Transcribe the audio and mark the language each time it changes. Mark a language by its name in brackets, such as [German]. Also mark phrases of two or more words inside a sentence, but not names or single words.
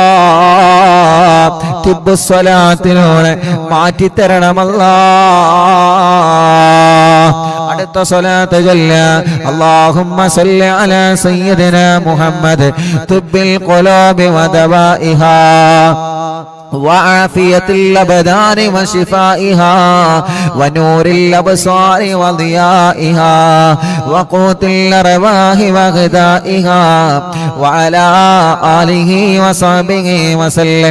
[Malayalam] തിബ്ബു സ്വലാത്തിലൂടെ മാറ്റിത്തരണമല്ലാ. അടുത്ത സ്വലാത്ത് ചൊല്ല. [Arabic] اللهم صل على سيدنا محمد طب القلوب ودوائها وعافية الأبدان وشفائها ونور الأبصار وضيائها وقوت الأرواح وغذائها وعلى آله وصحبه وسلم.